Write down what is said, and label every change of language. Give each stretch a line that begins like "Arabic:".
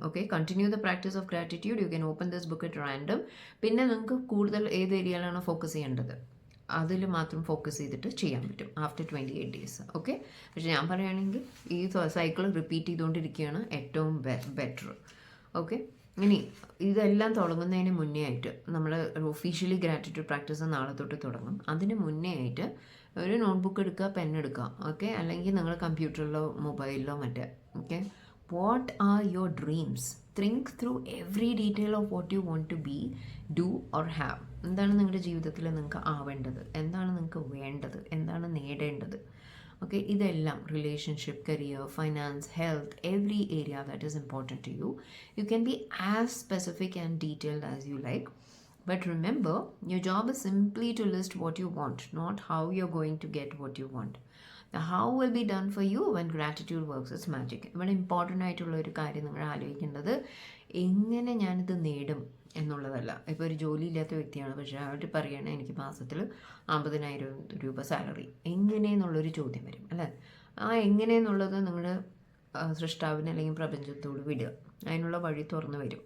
English: Okay, continue the practice of gratitude. You can open this book at random.
Malayalam: പിന്നെ നിങ്ങൾക്ക് കൂടുതൽ ഏത് ഏരിയയിലാണോ focus ചെയ്യേണ്ടത് അതിൽ മാത്രം ഫോക്കസ് ചെയ്തിട്ട് ചെയ്യാൻ പറ്റും
English: After 28 days.
Malayalam: ഓക്കെ, പക്ഷെ ഞാൻ പറയുകയാണെങ്കിൽ ഈ സൈക്കിൾ റിപ്പീറ്റ് ചെയ്തുകൊണ്ടിരിക്കുകയാണ് ഏറ്റവും ബെറ്റർ. ഓക്കെ, ഇനി ഇതെല്ലാം തുടങ്ങുന്നതിന് മുന്നേ ആയിട്ട് നമ്മൾ ഒഫീഷ്യലി ഗ്രാറ്റിറ്റ്യൂഡ് പ്രാക്ടീസ് നാളെ തൊട്ട് തുടങ്ങും. അതിന് മുന്നേ ആയിട്ട് ഒരു നോട്ട്ബുക്ക് എടുക്കുക, പെൻ എടുക്കുക. ഓക്കെ, അല്ലെങ്കിൽ നിങ്ങൾ കമ്പ്യൂട്ടറിലോ മൊബൈലിലോ മറ്റേ.
English: Okay, what are your dreams? Think through every detail of what you want to be, do or have.
Malayalam: എന്താണ് നിങ്ങളുടെ ജീവിതത്തിൽ നിങ്ങൾക്ക് ആവേണ്ടത്, എന്താണ് നിങ്ങൾക്ക് വേണ്ടത്, എന്താണ് നേടേണ്ടത്.
English: Okay, ഇതെല്ലാം relationship, career, finance, health, every area that is important to you. You can be as specific and detailed as you like. But remember, your job is simply to list what you want, not how you're going to get what you want. The how will be done for you when gratitude works its magic.
Malayalam: ഇവിടെ important ആയിട്ടുള്ള ഒരു കാര്യം നിങ്ങൾ ആലോചിക്കേണ്ടത് എങ്ങനെ ഞാനിത് നേടും എന്നുള്ളതല്ല. ഇപ്പോൾ ഒരു ജോലി ഇല്ലാത്ത വ്യക്തിയാണ്, പക്ഷേ അവർ പറയുകയാണ് എനിക്ക് മാസത്തിൽ 50,000 രൂപ സാലറി, എങ്ങനെയെന്നുള്ളൊരു ചോദ്യം വരും അല്ലേ. ആ എങ്ങനെയെന്നുള്ളത് നിങ്ങളുടെ സൃഷ്ടാവിനെ അല്ലെങ്കിൽ പ്രപഞ്ചത്തോട് വിടുക, അതിനുള്ള വഴി തുറന്നു വരും.